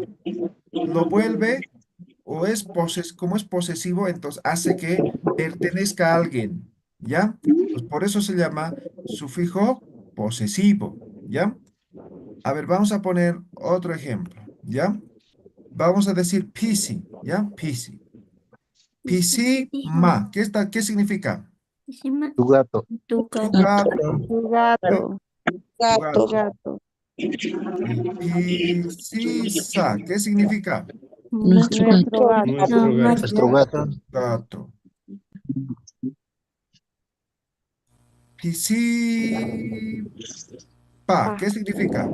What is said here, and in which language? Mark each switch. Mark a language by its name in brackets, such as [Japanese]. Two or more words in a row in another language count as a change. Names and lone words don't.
[Spanish] Lo vuelve o es como es posesivo, entonces hace que pertenezca a alguien. ¿Ya? Pues por eso se llama sufijo posesivo. ¿Ya? A ver, vamos a poner otro ejemplo. ¿Ya? Vamos a decir pisi. ¿Ya? Pisi. [Quechua] Pisi ma. [Spanish] ¿Qué significa? Tu gato. Tu gato. Tu ¿Eh? gato. Tu Tu gato. gato. Y pisisa, ¿qué significa? Nuestro gato. Nuestro gato. Nuestro gato. Nuestro gato. Gato. Pisipa, ¿qué significa?